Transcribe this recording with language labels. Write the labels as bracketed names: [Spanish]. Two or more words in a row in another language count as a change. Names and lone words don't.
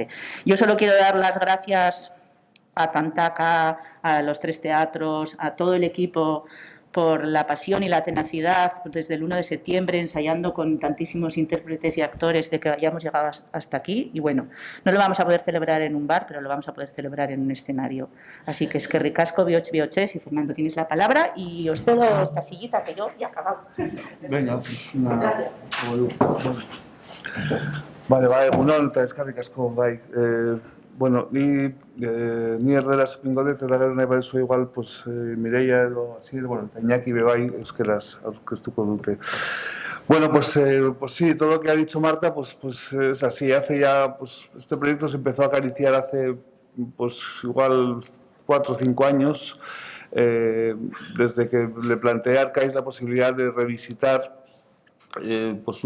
[Spanish] Yo solo quiero dar las gracias a Tantaca, a los 3 teatros, a todo el equipo por la pasión y la tenacidad desde el 1 de septiembre, ensayando con tantísimos intérpretes y actores de que hayamos llegado hasta aquí. Y bueno, no lo vamos a poder celebrar en un bar, pero lo vamos a poder celebrar en un escenario. Así que es que ricasco, bioches, y Fernando, tienes la palabra y os cedo esta sillita que yo ya he acabado. Venga, pues una... Vale, [Basque] egunon, eta eskerrik asko, bai. Bueno, ni erderaz pingo dut, eta gero nahi baduzu igual, pues, Mireia edo Asier, bueno, eta Iñaki be bai, euskeraz aurkeztuko dute. [Spanish] Bueno, pues sí, todo lo que ha dicho Marta, pues es así. Hace ya, pues este proyecto se empezó a acariciar hace, pues igual 4 o 5 años, desde que le planteé a Arcais la posibilidad de revisitar pues